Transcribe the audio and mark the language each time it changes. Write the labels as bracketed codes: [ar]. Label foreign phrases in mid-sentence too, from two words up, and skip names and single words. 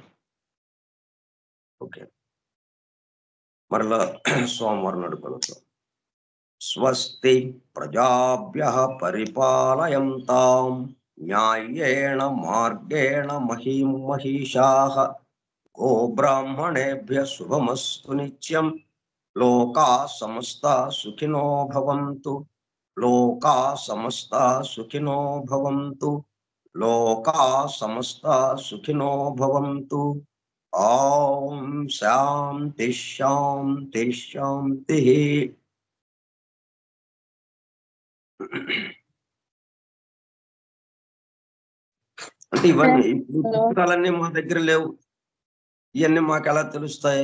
[te] ఓకే, మరలా సోమవారం నడుపుతాం. [sa] स्वस्ति प्रजाभ्यः परिपालयन्तां न्यायेण मार्गेण महीं महिषाः गोब्राह्मणेभ्यः शुभमस्तु नित्यं. लोकाः समस्ताः सुखिनो भवन्तु. लोकाः समस्ताः सुखिनो भवन्तु. लोकाः समस्ताः सुखिनो भवन्तु. ओं शान्ति शान्ति शान्ति. [te] అంటే ఇవన్నీ పుస్తకాలన్నీ మా దగ్గర లేవు. ఇవన్నీ మాకు ఎలా తెలుస్తాయి?